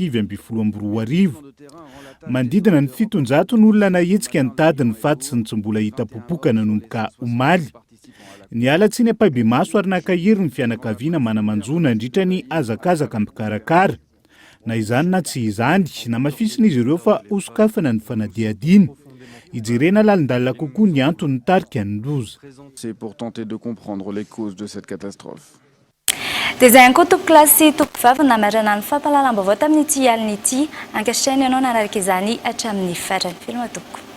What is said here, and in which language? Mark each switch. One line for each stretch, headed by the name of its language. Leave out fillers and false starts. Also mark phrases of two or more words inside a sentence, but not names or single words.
Malagasy: 2024 manodidina ny 700 ny olona nahetsika nitady ny faty sy ny tsy mbola hita popoka nanomboka omaly niala tsiny Ampahibemaso ary nakahery ny fianakaviana manamanjona nandritra ny azakazaka mpikarakara na izany na tsy izany na mafisina izy ireo fa osokafana ny fanadihadiana ijerena lalindalina kokoa ny antony nitarika ny loza.
French: C'est pour tenter de comprendre les causes de cette catastrophe.
Malagasy: Dia izay ihany koa tompo-klasy tompo-vavy namarana ny fampahalalam-baovao tamin'ity alina ity ankehitriny ianao nanaraka izany hatramin'ny farany filma tompoko.